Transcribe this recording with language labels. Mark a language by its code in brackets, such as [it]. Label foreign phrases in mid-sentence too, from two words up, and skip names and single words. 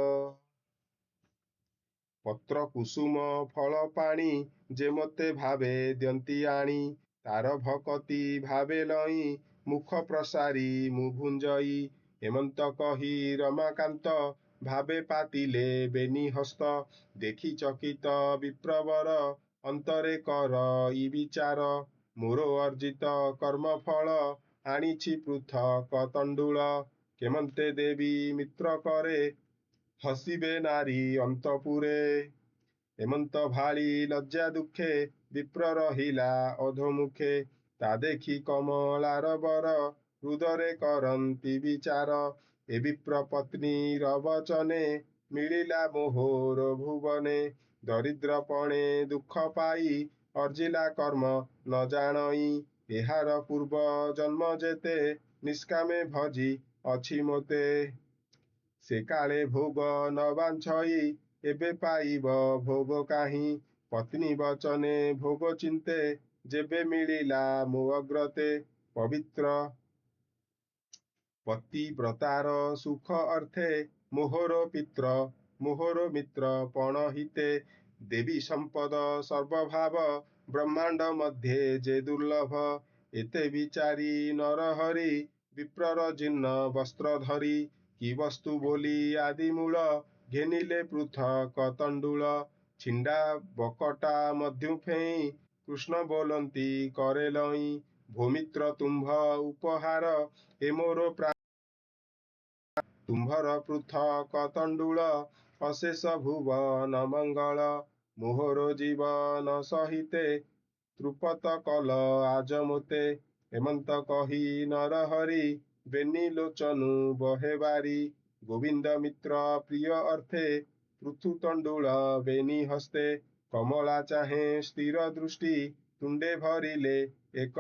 [or] ପତ୍ର କୁସୁମ ଫଳ ପାଣି ଯେ ମତେ ଭାବେ ଦିଅନ୍ତି ଆଣି ତାର ଭକତି ଭାବେ ଲଇ ମୁଖ ପ୍ରସାରି ମୁ ଭୁଞ୍ଜଇ ହେମନ୍ତ କହି ରମାକାନ୍ତ ଭାବେ ପାତିଲେ ବେନି ହସ୍ତ ଦେଖି ଚକିତ ବିପ୍ରବର ଅନ୍ତରେ କର ଇ ବିଚାର ମୋର ଅର୍ଜିତ କର୍ମ ଫଳ ଆଣିଛି ପୃଥକ ତଣ୍ଡୁଳ କେମନ୍ତେ ଦେବି ମିତ୍ର କରେ ହସିବେ ନାରୀ ଅନ୍ତପୁରେ ହେମନ୍ତ ଭାଳି ଲଜ୍ଜା ଦୁଖେ ବିପ୍ର ରହିଲା ଅଧୋମୁଖେ ତା ଦେଖି କମଳାର ବର ହୃଦରେ କରନ୍ତି ବିଚାର ଏ ବିପ୍ର ପତ୍ନୀ ରବଚନେ ମିଳିଲା ମୋହର ଭୁବନେ ଦରିଦ୍ରପଣେ ଦୁଖ ପାଇ ଅର୍ଜିଲା କର୍ମ ନ ଜାଣଇ ଏହାର ପୂର୍ବ ଜନ୍ମ ଯେତେ ନିଷ୍କାମେ ଭଜି ଅଛି ମୋତେ ସେ କାଳେ ଭୋଗ ନ ବାଞ୍ଛଇ ଏବେ ପାଇବ ଭୋଗ କାହି ପତ୍ନୀ ବଚନେ ଭୋଗ ଚିନ୍ତେ ଯେବେ ମିଳିଲା ମୋ ଅଗ୍ରତେ ପବିତ୍ର ପତିବ୍ରତାର ସୁଖ ଅର୍ଥେ ମୋହର ପିତ୍ର ମୋହର ମିତ୍ର ପଣ ହିତେ ଦେବି ସମ୍ପଦ ସର୍ବଭାବ ବ୍ରହ୍ମାଣ୍ଡ ମଧ୍ୟେ ଯେ ଦୁର୍ଲଭ ଏତେ ବିଚାରି ନର ହରି ବିପ୍ରର ଜୀର୍ଣ୍ଣ ବସ୍ତ୍ର ଧରି କି ବସ୍ତୁ ବୋଲି ଆଦି ମୂଳ ଘେନିଲେ ପୃଥକ ତଣ୍ଡୁଳ ଛିଣ୍ଡା ବକଟା ମଧ୍ୟୁ ଫେଇ କୃଷ୍ଣ ବୋଲନ୍ତି କରେ ଲଇ ଭୂମିତ୍ର ତୁମ୍ଭ ଉପହାର ଏ ମୋର ତୁମ୍ଭର ପୃଥକ ତଣ୍ଡୁଳ ଅଶେଷ ଭୁବନ ମଙ୍ଗଳ ମୋହର ଜୀବନ ସହିତେ ତ୍ରୁପତ କଲ ଆଜ ମୋତେ ହେମନ୍ତ କହି ନର ହରି ବେନି ଲୋଚନୁ ବହେ ବାରି ଗୋବିନ୍ଦ ମିତ୍ର ପ୍ରିୟ ଅର୍ଥେ ପୃଥୁ ତଣ୍ଡୁଳ ବେନି ହସ୍ତେ କମଳା ଚାହେଁ ସ୍ଥିର ଦୃଷ୍ଟି ତୁଣ୍ଡେ ଭରିଲେ ଏକ